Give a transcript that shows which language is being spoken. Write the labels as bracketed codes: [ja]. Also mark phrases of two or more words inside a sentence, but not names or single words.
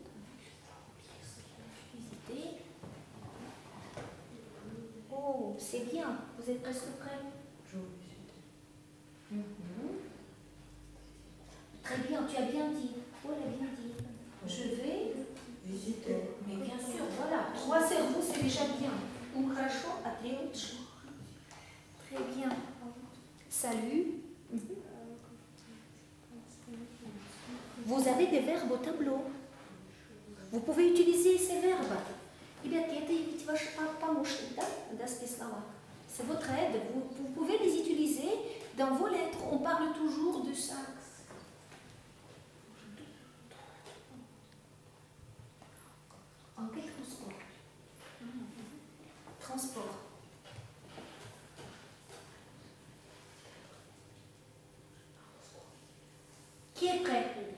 [fr] Visiter. Oh, c'est bien. Vous êtes presque prêts? Très bien, tu as bien dit. Paul a bien dit. Je vais visiter. Mais bien sûr, voilà. 3 cerveaux, c'est déjà bien. [ru] Хорошо, отлично. [fr] Très bien. Salut. Vous avez des verbes au tableau. Vous pouvez utiliser ces verbes. [ru] Ребятки, это ведь ваш помощник, да? [fr] C'est votre aide. Vous pouvez les utiliser dans vos lettres. On parle toujours de ça. En quel transport? Transport. Qui est prêt?